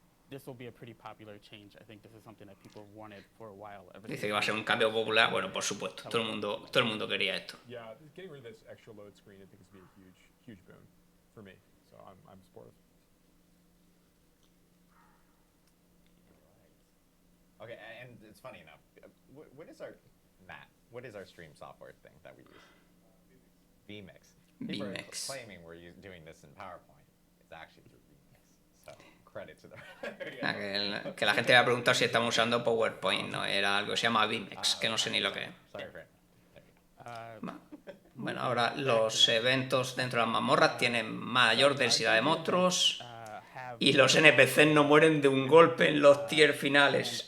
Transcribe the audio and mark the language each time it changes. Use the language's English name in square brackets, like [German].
[English] This will be a pretty popular change. I think this is something that people have wanted for a while. [Spanish] Dice que va a ser un cambio popular, bueno, por supuesto, todo el mundo quería esto. [English] Yeah, getting rid of this extra load screen, I think, is going to be a huge boon for me. So I'm supportive. Okay, and it's funny enough. What is our Matt? What is our stream software thing that we use? vMix. People are vMix. claiming we're doing this in PowerPoint. It's actually through vMix. So credit to the. [Spanish] Que la gente va a preguntar si estamos usando PowerPoint, no, era algo que se llama vMix, que no sé ni lo que es. [English] Sorry for [Spanish] Bueno, ahora los eventos dentro de las mazmorras tienen mayor densidad de monstruos y los NPCs no mueren de un golpe en los tier finales.